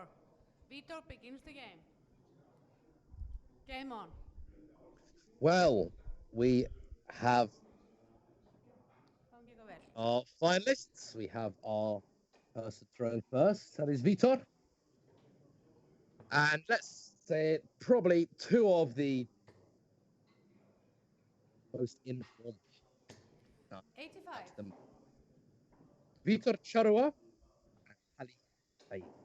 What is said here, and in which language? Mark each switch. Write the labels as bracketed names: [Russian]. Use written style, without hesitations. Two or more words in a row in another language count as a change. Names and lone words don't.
[English] Vitor begins the game. Game on. Well, we have [Icelandic] Gangi ykkur vel. [English] our finalists. We have our person thrown first. That is Vitor. And let's say probably two of the most informed. 85. Vitor Charua and Ali Said.